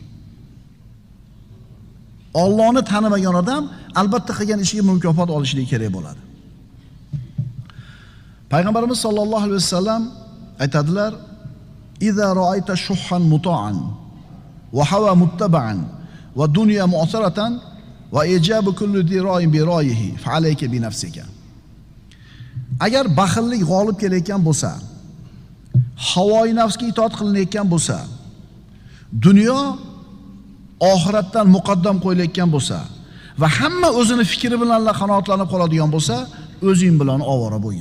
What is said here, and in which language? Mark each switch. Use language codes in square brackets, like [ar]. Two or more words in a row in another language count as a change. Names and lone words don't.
[uz] Allohni tanimagan odam albatta qilgan ishiga mukofot olishligi kerak bo'ladi. Payg'ambarimiz sollallohu alayhi vasallam aytadilar: [ar] "إذا رأيت شحا مطاعا وهوى متبعا ودنيا مؤثرة وإعجاب كل ذي رأي برأيه فعليك بنفسك." [uz] Agar baxillik g'olib kelayotgan bo'lsa, havoyi nafsga itoat qilinayotgan bo'lsa, dunyo oxiratdan muqaddam qo'yilayotgan bo'lsa va hamma o'zini fikri bilan qanoatlanib qoladigan bo'lsa, o'zing bilan ovora bo'lgin.